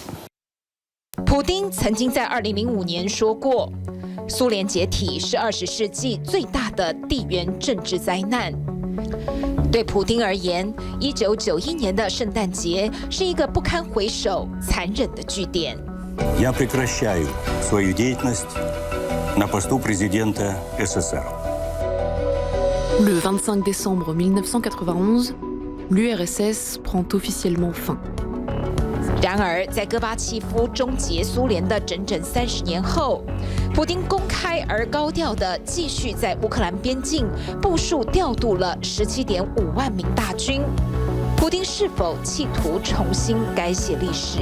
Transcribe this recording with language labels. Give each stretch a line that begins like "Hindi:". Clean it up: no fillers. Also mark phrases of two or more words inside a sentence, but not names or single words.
Chinese: 普丁曾经在2005年说过，苏联解体是20世纪最大的地缘政治灾难。对普丁而言，1991年的圣诞节是一个不堪回首、残忍的句点。
Russian: Я прекращаю свою деятельность на посту президента СССР.
French: Le 25 décembre 1991, l'URSS prend officiellement fin.
Chinese: 然而，在戈巴契夫终结苏联的整整30年后，普丁公开而高调地继续在乌克兰边境部署调度了17.5万名大军。普丁是否企图重新改写历史？